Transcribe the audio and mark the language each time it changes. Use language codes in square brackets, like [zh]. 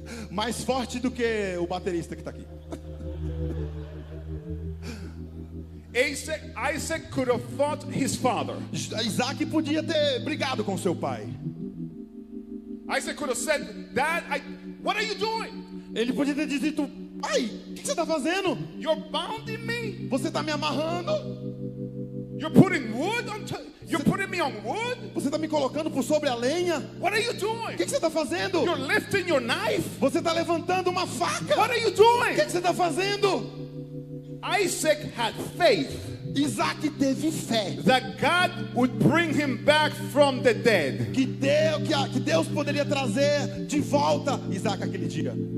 [pt] Mais forte do que o baterista que está aqui. [en] Isaac could have fought his father. [pt] Isaac podia ter brigado com seu pai. [en] Isaac could have said, Dad, what are you doing? [pt] Ele podia ter dito: pai, o que você está fazendo? [en] You're bounding me. [pt] Você está me amarrando? [en] You're putting wood on you're putting me on wood. [pt] Você está me colocando por sobre a lenha? [en] What are you [pt] O [en] doing? [pt] que você está fazendo? [en] You're lifting your knife. [pt] Você está levantando uma faca? [en] What are you [pt] O [en] doing? [pt] que você está fazendo? [en] Isaac had faith [pt] Isaac teve fé [en] that God would bring him back from the dead. [pt] que Deus poderia trazer de volta Isaac aquele dia.